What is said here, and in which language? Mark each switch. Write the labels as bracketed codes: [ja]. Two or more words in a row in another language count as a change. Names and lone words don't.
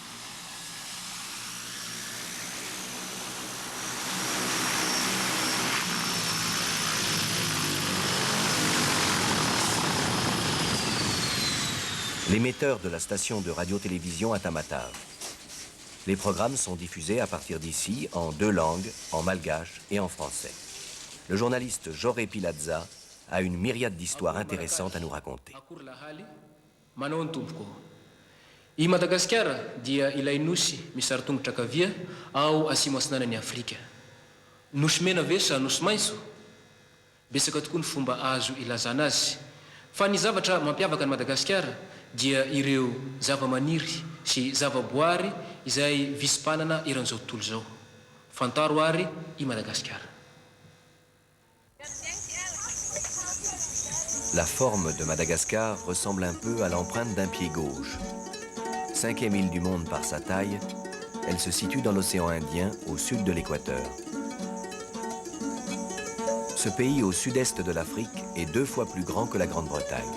[fr] L'émetteur de la station de radio-télévision à Tamatave. Les programmes sont diffusés à partir d'ici en deux langues, en malgache et en français. Le journaliste Joré Pilaza a une myriade d'histoires intéressantes à nous raconter. [mg] I Madagasikara dia ilay nosy misy tongotra kavia ao asimo atsinanan'ny Afrika. Nosy mena ve sa nosy maitso? Betsaka tokoa ny fomba azo ilazana azy. Fa ny zavatra mampiavaka ny Madagasikara dia ireo zava-maniry sy zava-boary izay visy-panana eran'izao tontolo zao. Fantaro ary i Madagasikara. [fr] La forme de Madagascar ressemble un peu à l'empreinte d'un pied gauche. Cinquième île du monde par sa taille, Elle se situe dans l'océan Indien, au sud de l'équateur. Ce pays au sud-est de l'Afrique est 2 fois plus grand que la Grande-Bretagne.